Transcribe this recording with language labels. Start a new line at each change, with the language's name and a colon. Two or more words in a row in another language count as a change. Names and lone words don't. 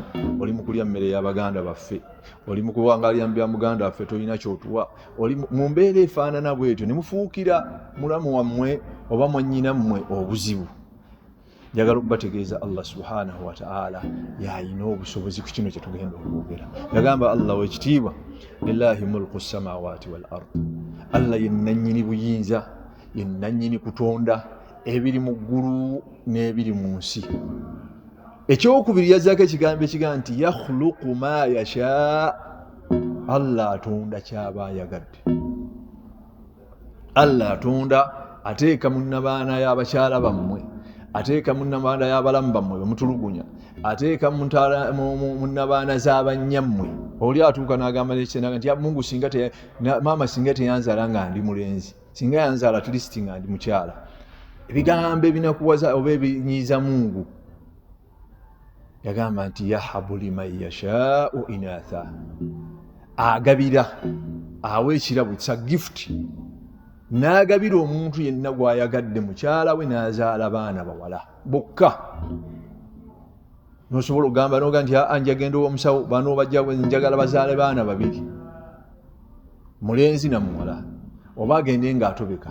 Ganda: Oli mu kulya mmere y'Abaganda baffe, oli mu kuwangalira mu bya muganda waffe, tolina kyotuwa, oli mu mbeera efaanana bw'etyo, ne mufuukira mulamu wammwe oba mwannyina mmwe obuzibu. Njagala okubategeeza
Arabic: الله سبحانه وتعالى
Ganda: y'alina obusobozi ku kino kye tugenda okwogera. Yagamba Allah w'ekitiibwa,
Arabic: لله ملك السماوات والأرض.
Ganda: Allah ye nannyini buyinza, ye nannyini kutonda ebiri mu ggulu n'ebiri mu nsi. Ekyokubiri yazzaako ekigambo ekiga nti
Arabic: يخلق ما يشاء.
Ganda: Allah atonda ky'aba ayagadde. Allah atonda, ateeka mu nnabaana y'abakyala bammwe, ateeka mu nnabaana y'abalamu bammwe bemutulugunya, ateeka mu nnabaana z'abannyammwe. Oli atuuka n'agamba n'ekitenaga nti Mungu maama singa teyanzaala nga ndi mulenzi, singa yanzaala
English: at least
Ganda: nga ndi mukyala. Ebigambo ebinakuwaza oba ebinyiiza Mungu. Yagamba nti
Arabic: يهب لمن يشاء إناثا.
Ganda: Agabira, awa ekirabo,
English: it's a gift.
Ganda: N'agabira omuntu yenna gw'ayagadde mukyala we n'azaala baana bawala bokka. N'osobola okugamba n'ogamba nti njagenda ow'omusawo, bano bajja njagala bazaale baana babiri, mulenzi na muwala, oba agende ng'atobeka.